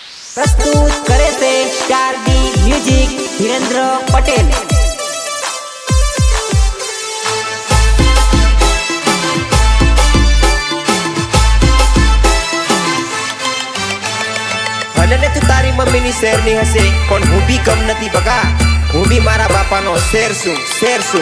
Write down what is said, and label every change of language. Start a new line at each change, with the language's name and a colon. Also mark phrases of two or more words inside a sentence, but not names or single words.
Bhojpuri: प्रस्तुत करे से स्टार दी म्यूजिक धीरेन्द्र पटेल।
Gujarati: ભલે તું તારી મમ્મીની શેરની હશે પણ હું બી કમ નથી બગા, હું બી મારા બાપાનો શેર છું।